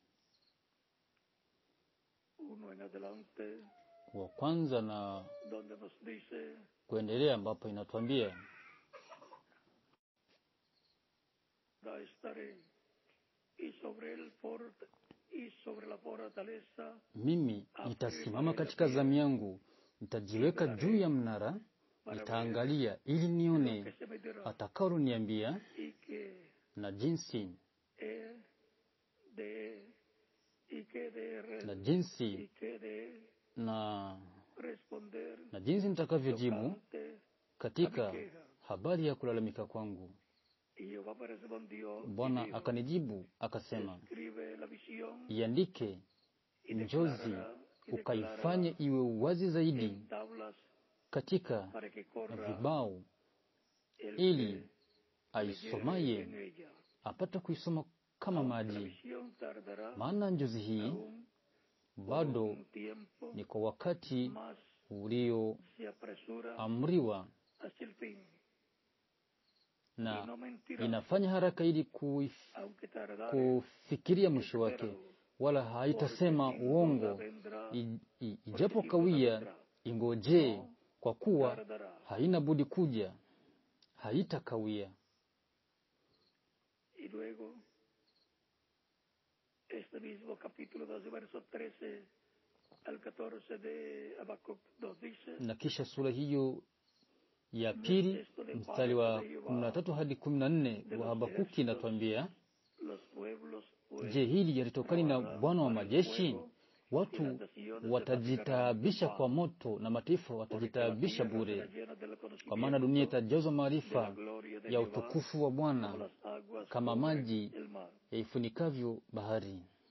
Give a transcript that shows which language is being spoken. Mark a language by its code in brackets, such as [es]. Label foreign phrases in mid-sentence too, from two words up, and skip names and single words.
[es] 1 en adelante, [sw] wa kwanza na [es] donde nos dice: [sw] kuendelea, ambapo inatuambia [es] estaré y sobre la fortaleza [sw] mimi nitasimama [es] afirmaré la [sw] katika zamu [es] pie [sw] yangu, nitajiweka juu ya mnara, nitaangalia ili [es] lo [sw] nione [es] que se me dirá [sw] atakalo niambia [es] y que [sw] na jinsi [es] he de [sw] na jinsi na [es] responder [sw] na jinsi nitakavyojibu [es] tocante a mi [sw] katika [es] queja. [sw] habari ya kulalamika kwangu. [es] Y Jehová me respondió y [sw] Bwana [es] dijo: [sw] akanijibu akasema, [es] escribe la visión [sw] iandike [es] y [sw] njozi, [es] declarará [sw] ukaifanye iwe wazi zaidi [es] en tablas [sw] katika [es] para que corra [sw] vibao, [es] el [sw] ili [es] que leyere [sw] aisomaye [es] en ella. [sw] apate kuisoma kama [es] Aunque la [sw] maji. [es] visión tardará [sw] Maana njozi hii [es] aún por [sw] bado [es] un tiempo, [sw] ni kwa wakati [es] mas se apresura [sw] ulioamriwa, [es] hasta el fin. Y [sw] na [es] no mentirá, [sw] inafanya haraka ili [es] aunque tardare, [sw] kufikiria mwisho wake, [es] espéralo, [sw] wala haitasema [es] porque sin [sw] uongo. [es] duda vendrá, [sw] Ijapo [es] porque sin duda [sw] kawia, [es] vendrá, [sw] ingojee, [es] no [sw] kwa kuwa [es] tardará. [sw] haina budi kuja, haitakawia. [es] Y luego, este mismo capítulo 2, verso 13 al 14 de Habacuc 2 dice: [sw] Na kisha sura hiyo ya pili mstari wa 13 hadi 14 wa Habakuki inatuambia, [es] los pueblos pues, [sw] je, hili yalitokana na Bwana wa majeshi? Watu watajitaabisha kwa moto na mataifa watajitaabisha bure, kwa maana dunia itajazwa maarifa ya utukufu wa Bwana kama maji yaifunikavyo bahari.